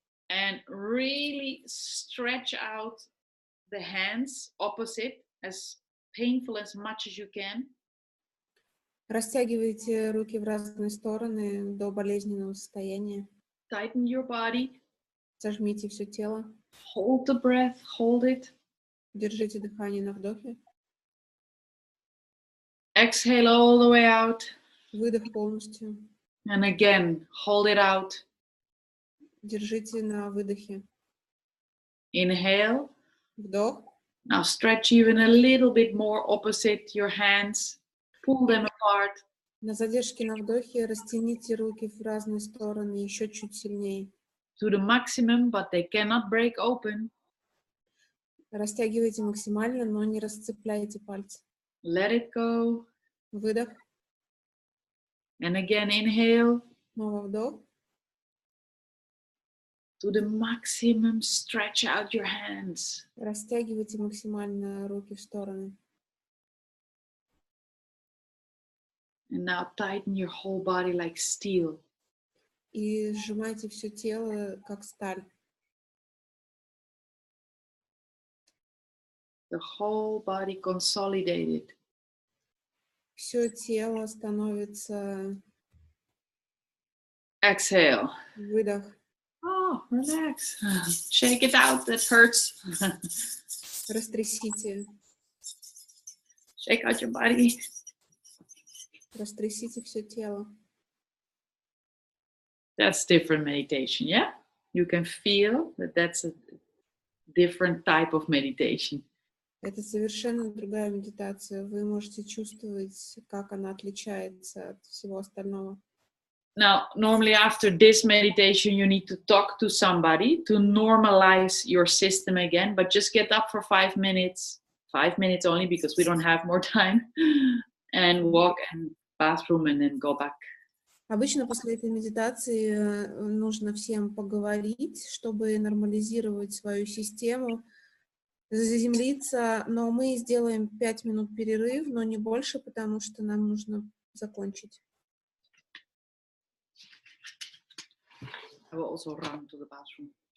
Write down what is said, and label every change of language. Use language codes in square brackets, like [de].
[en] and really stretch out the hands opposite, as painful as much as you can. [ru] Растягивайте руки в разные стороны до болезненного состояния. [en] Tighten your body. [ru] Сожмите все тело. [en] Hold the breath, hold it. [ru] Держите дыхание на вдохе. [en] Exhale all the way out. [ru] Выдох полностью. [en] And again, hold it out. [ru] Держите на выдохе. [en] Inhale. [ru] Вдох. [en] Now stretch even a little bit more opposite your hands. Pull them apart. [ru] На задержке на вдохе растяните руки в разные стороны еще чуть сильнее. [en] to the maximum, but they cannot break open. [ru] Растягивайте максимально, но не расцепляйте пальцы. [en] Let it go. [ru] Выдох. [en] And again, inhale. [ru] Снова вдох. [en] To the maximum, stretch out your hands. [ru] Растягивайте максимально руки в стороны. [en] And now tighten your whole body like steel. [ru] И сжимайте все тело, как сталь. [en] The whole body consolidated. [ru] Все тело становится... [en] Exhale. [ru] Выдох. [en] Oh, relax. Shake it out, that hurts. [ru] Растрясите. [en] Shake out your body. [ru] Растрясите все тело. [en] That's different meditation, yeah? You can feel that that's a different type of meditation. [ru] Это совершенно другая медитация. Вы можете чувствовать, как она отличается от всего остального. [en] Now, normally after this meditation, you need to talk to somebody to normalize your system again, but just get up for 5 minutes only because we don't have more time, and walk and bathroom and then go back. [ru] Обычно после этой медитации нужно всем поговорить, чтобы нормализировать свою систему, заземлиться, но мы сделаем 5 минут перерыв, но не больше, потому что нам нужно закончить. [en] I will also run to the bathroom.